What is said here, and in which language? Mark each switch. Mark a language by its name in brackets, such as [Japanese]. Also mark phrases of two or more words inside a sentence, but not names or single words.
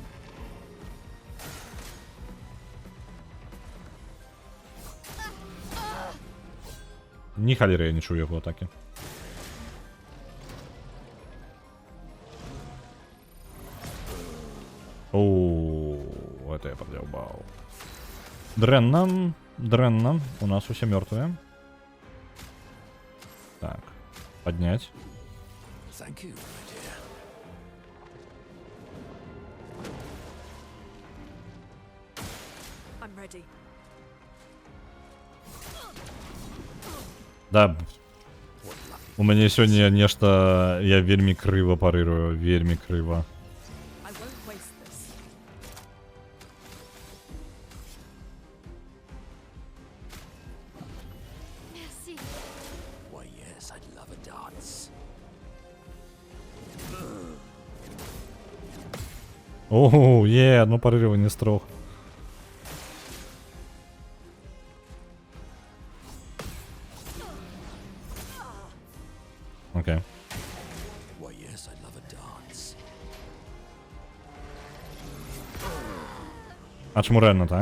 [Belarusian] Ні халеры я не чую яго атакі. [Russian] Оу, это я подъебал. [Belarusian] Дрэнна, дрэнна. У нас усе мертвые. [Russian] Так, поднять. [English] Thank you, my dear. I'm ready. [Russian] Да. [Belarusian] У мяне сёння нешта... Я вельмі крыва парырую, вельмі крыва. [English] I won't waste this. Merci. Why, yes, I'd love a dance. [Belarusian] Оу, одно парырыванне з 3. Окей. [English] Why, yes, I'd love a dance. [Belarusian] А чому реально так?